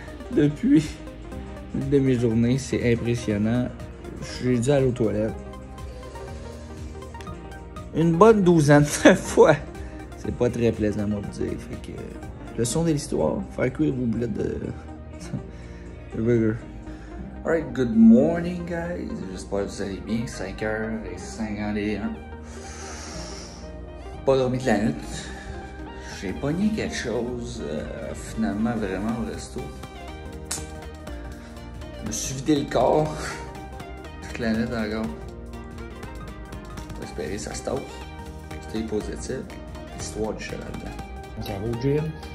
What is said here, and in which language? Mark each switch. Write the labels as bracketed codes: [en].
[fr] Depuis une de mes journées, c'est impressionnant. J'ai dû aller aux toilettes une bonne douzaine de fois. C'est pas très plaisant, moi, vous dire. Fait que, leçon de l'histoire, faire cuire vos boulettes de burger. [en] Alright, good morning, guys. [fr] J'espère que vous allez bien. 5h51. Pas dormi de la nuit. J'ai pogné quelque chose, finalement, vraiment au resto. Je me suis vidé le corps. Toute la nuit encore. On va espérer que ça se tasse. C'était positif. Histoire du cheval blanc. On s'en va au gym.